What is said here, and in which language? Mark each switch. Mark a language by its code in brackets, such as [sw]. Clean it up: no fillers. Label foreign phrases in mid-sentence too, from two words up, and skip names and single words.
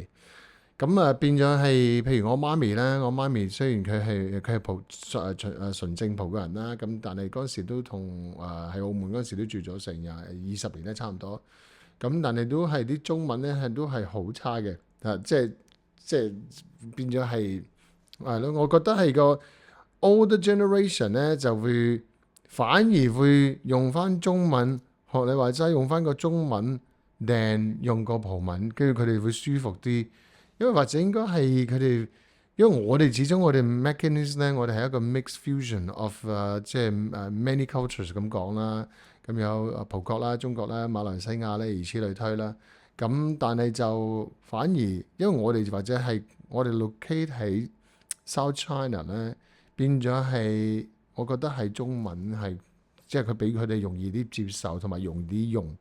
[yue] 咁啊變咗係，譬如我媽咪咧，我媽咪雖然佢係葡純正葡國人啦，咁但係嗰時都同喺澳門嗰時都住咗成20年咧，差唔多。咁但係都係啲中文咧都係好差嘅，即係變咗係咯。我覺得係個 [en] older generation [yue] 咧就會反而會用翻中文，學你話齋用翻個中文，定用個葡文，跟住佢哋會舒服啲。因為或者應該係佢哋，因為我哋始終我哋 Macanese 咧，我哋係一個 [en] mixed fusion of [yue] 即係 [en] many cultures [yue] 咁講啦。咁有葡國啦、中國啦、馬來西亞咧，如此類推啦。咁但係就反而，因為我哋或者係我哋 locate 喺 South China 咧，變咗係我覺得係中文係即係佢俾佢哋容易啲接受同埋容易啲用。